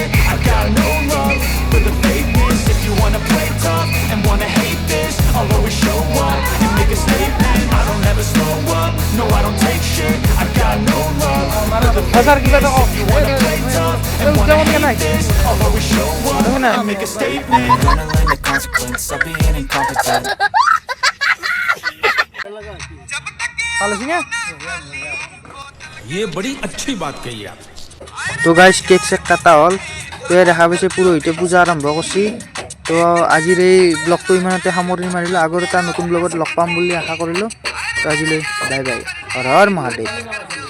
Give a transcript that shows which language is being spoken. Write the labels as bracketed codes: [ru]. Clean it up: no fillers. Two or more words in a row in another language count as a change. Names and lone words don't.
[en] I got no love for the fakeness. If you wanna play tough and wanna hate this, I'll always show up and make a statement. I don't ever slow up, no I don't take shit. I got no love for the fakeness. If you wanna play tough and wanna hate this, I'll always show up and make a statement. I'm gonna learn the consequence of being incompetent. [hi] ये बड़ी अच्छी बात कही आप [as] তো গাইজ কেক চেক কাটা হ'ল তো দেখা পাইছে পুৰোহিতে পূজা আৰম্ভ কৰিছে তো আজিৰ এই ব্লগটো ইমানতে সামৰণি মাৰিলোঁ আগৰ এটা নতুন ব্লগত লগ পাম বুলি আশা কৰিলোঁ তো আজিলৈ [en] bye bye [as] হৰ হৰ মহাদেৱ